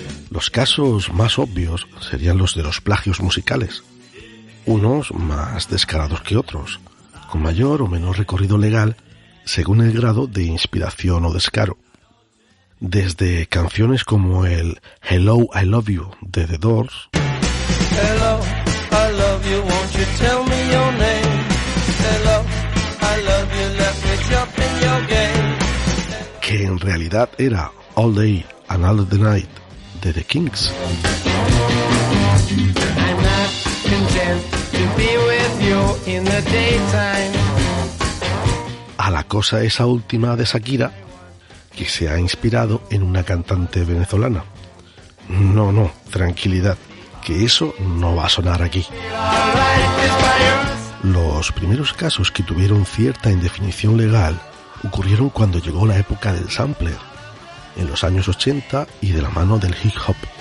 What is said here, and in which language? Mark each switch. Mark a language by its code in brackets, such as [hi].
[es] Los casos más obvios serían los de los plagios musicales, unos más descarados que otros, con mayor o menor recorrido legal según el grado de inspiración o descaro. Desde canciones como el Hello, I Love You de The Doors, [en] Hello, I love you, won't you tell me your name? Hello, I love you, let me jump in your game. [es] que en realidad era All Day and All the Night de The Kings. [en] I'm not content to be with you in the daytime. [es] A la cosa esa última de Shakira, que se ha inspirado en una cantante venezolana. No, tranquilidad, que eso no va a sonar aquí. Los primeros casos que tuvieron cierta indefinición legal ocurrieron cuando llegó la época del sampler, en los años 80 y de la mano del hip hop.